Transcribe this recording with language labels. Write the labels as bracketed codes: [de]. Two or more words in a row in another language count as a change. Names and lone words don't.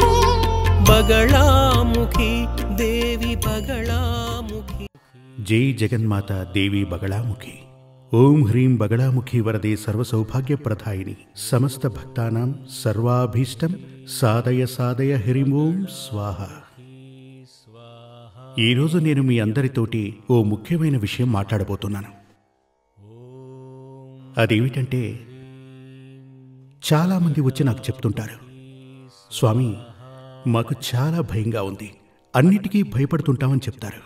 [sa] बगलामुखी देवी बगलामुखी। जय जगन्माता देवी बगलामुखी। ओम ह्रीं बगलामुखी वरदे सर्वसौभाग्यप्रदायिनी समस्त भक्तानां सर्वाभीष्टं साधय साधय ह्रीं ओं स्वाहा। [te] ఈ రోజు నేను మీ అందరితోటి ఓ ముఖ్యమైన విషయం మాట్లాడబోతున్నాను. అదేమిటంటే చాలా మంది వచ్చి నాకు చెప్తుంటారు, స్వామి మాకు చాలా భయంగా ఉంది, అన్నిటికీ భయపడుతుంటామని చెప్తారు.